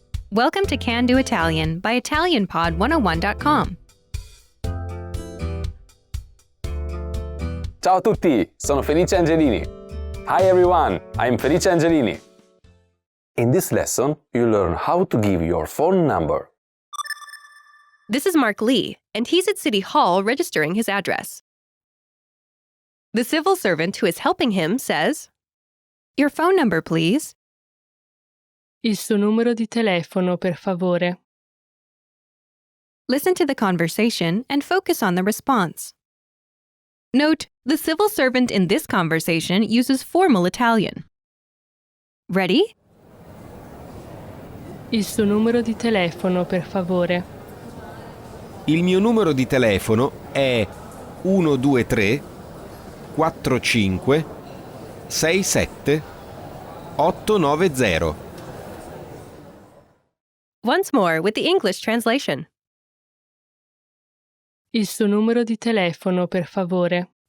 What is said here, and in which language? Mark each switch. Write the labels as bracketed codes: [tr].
[en] Welcome to Can Do Italian by ItalianPod101.com. [it] Ciao a tutti, sono Felice Angelini. [en] Hi everyone, I'm Felice Angelini. In this lesson, you learn how to give your phone number. This is Mark Lee, and he's at City Hall registering his address. The civil servant who is helping him says, "Your phone number, please." [it] Il suo numero di telefono, per favore. [en] Listen to the conversation and focus on the response. Note, the civil servant in this conversation uses formal Italian. Ready? [it] Il suo numero di telefono, per favore. Il mio numero di telefono è 123 45 67 890. [en] Once more with the English translation. [it] Il suo numero di telefono, per favore.